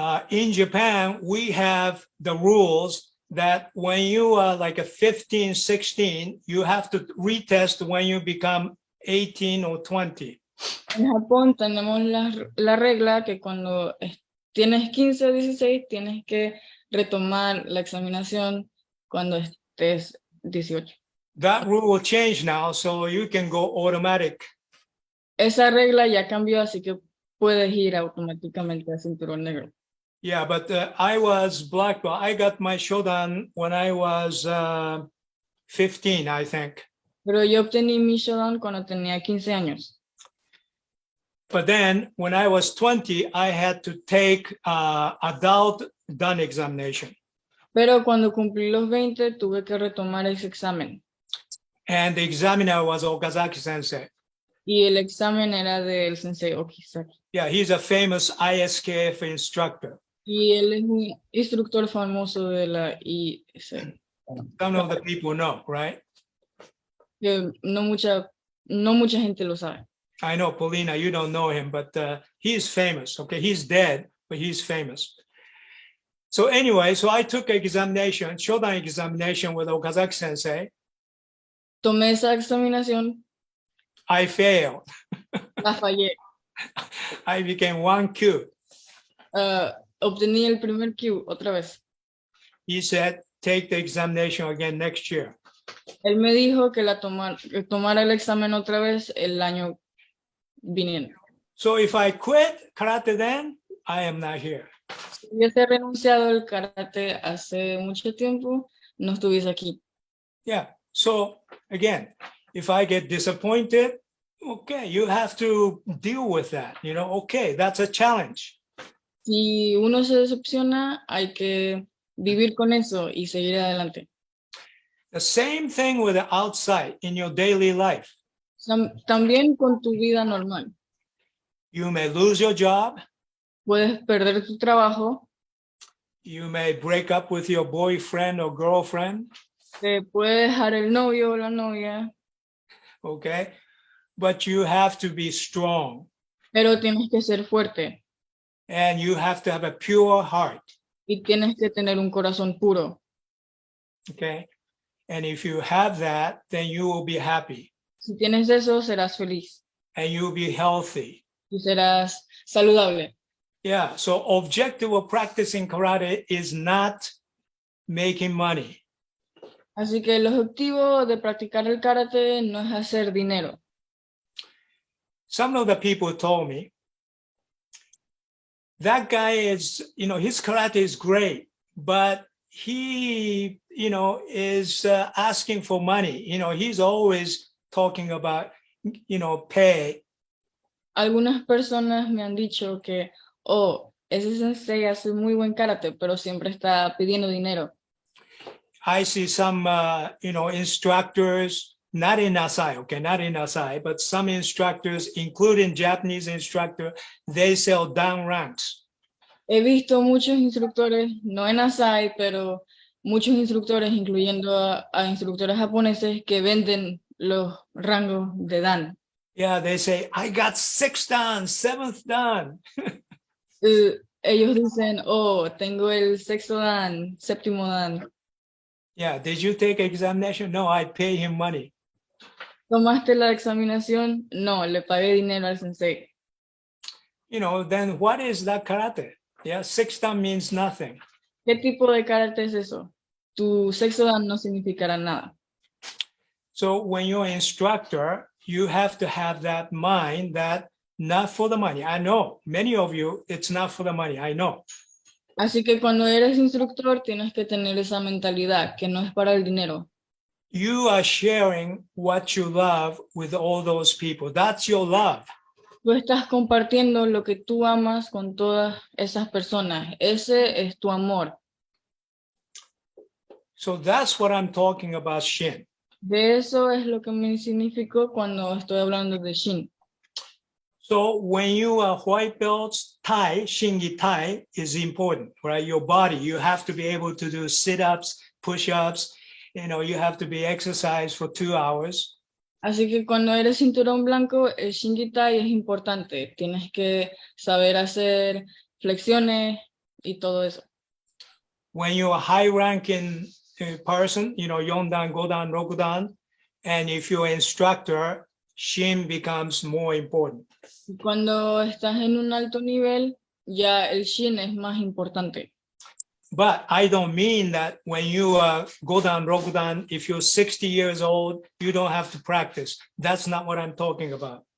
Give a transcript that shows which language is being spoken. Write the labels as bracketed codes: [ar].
[en] In Japan, we have the rules that when you are like a 15, 16, you have to retest when you become 18 or 20. [es] En Japón tenemos la regla que cuando tienes 15 o 16, tienes que retomar la examinación cuando estés 18. [en] That rule will change now, so you can go automatic. [es] Esa regla ya cambió, así que puedes ir automáticamente a cinturón negro. [en] Yeah, but I was black belt. I got my Shodan when I was 15, I think. [es] Pero yo obtení mi Shodan cuando tenía 15 años. [en] But then when I was 20, I had to take adult done examination. [es] Pero cuando cumplí los 20, tuve que retomar ese examen. [en] And the examiner was Okazaki Sensei. [es] Y el examen era del Sensei Okazaki. [en] Yeah, he's a famous ISKF instructor. [es] Y él es un instructor famoso de la ISAI. [en] Some of the people know, right? [es] Que no mucha gente lo sabe. [en] I know, Paulina, you don't know him, but he's famous, okay? He's dead, but he's famous. So anyway, so I took examination, Shodan examination with Okazaki Sensei. [es] Tomé esa examinación, [en] I failed. [es] la fallé. [en] I became 1Q. [es] Obtení el primer Q otra vez. [en] He said, take the examination again next year. [es] Él me dijo que tomara el examen otra vez el año viniendo. [en] So if I quit karate then, I am not here. [es] Si hubiese renunciado al karate hace mucho tiempo, no estuviese aquí. [en] Yeah, so again, if I get disappointed, okay, you have to deal with that, okay, that's a challenge. [es] Si uno se decepciona, hay que vivir con eso y seguir adelante. [en] The same thing with the outside in your daily life. [es] También con tu vida normal. [en] You may lose your job. [es] Puedes perder tu trabajo. [en] You may break up with your boyfriend or girlfriend. [es] Te puede dejar el novio o la novia. [en] Okay, but you have to be strong. [es] Pero tienes que ser fuerte. [en] And you have to have a pure heart. [es] Y tienes que tener un corazón puro. [en] Okay, and if you have that, then you will be happy. [es] Si tienes eso, serás feliz. [en] And you will be healthy. [es] Y serás saludable. [en] Yeah, so objective of practicing karate is not making money. [es] Así que el objetivo de practicar el karate no es hacer dinero. [en] some of the people told me, that guy is, his karate is great, but he, is asking for money. He's always talking about, pay. [es] Algunas personas me han dicho que, oh, ese sensei hace muy buen karate, pero siempre está pidiendo dinero. [en] I see some, instructors, not in ASAI, okay, not in ASAI, but some instructors, including Japanese instructor, they sell down ranks. [es] He visto muchos instructores, no en ASAI, pero muchos instructores, incluyendo a instructores japoneses, que venden los rangos de dan. [en] Yeah, they say, I got 6th dan, 7th dan. [es] Ellos dicen, oh, tengo el sexto dan, séptimo dan. [en] Yeah, did you take examination? No, I pay him money. [es] ¿Tomaste la examinación? No, le pagué dinero al sensei. [en] Then what is that karate? Yeah, 6th dan means nothing. [es] ¿Qué tipo de karate es eso? Tu sexto dan no significará nada. [en] So when you're an instructor, you have to have that mind that not for the money. I know many of you, it's not for the money. I know. [es] Así que cuando eres instructor tienes que tener esa mentalidad que no es para el dinero. [en] You are sharing what you love with all those people. That's your love. [es] Tú estás compartiendo lo que tú amas con todas esas personas. Ese es tu amor. [en] So that's what I'm talking about, Shin. [es] De eso es lo que me significó cuando estoy hablando de Shin. [en] So when you are white belts, Tai, Shin Gi Tai is important, right? Your body, you have to be able to do sit-ups, push-ups, you have to be exercised for 2 hours. [es] Así que cuando eres cinturón blanco, el Shin Gi Tai es importante. Tienes que saber hacer flexiones y todo eso. [en] When you're a high-ranking person, Yondan, Godan, Rokudan, and if you're an instructor, Shin becomes more important. [es] Y cuando estás en un alto nivel, ya el Shin es más importante. [en] But I don't mean that when you Godan, Rokudan, if you're 60 years old, you don't have to practice. That's not what I'm talking about.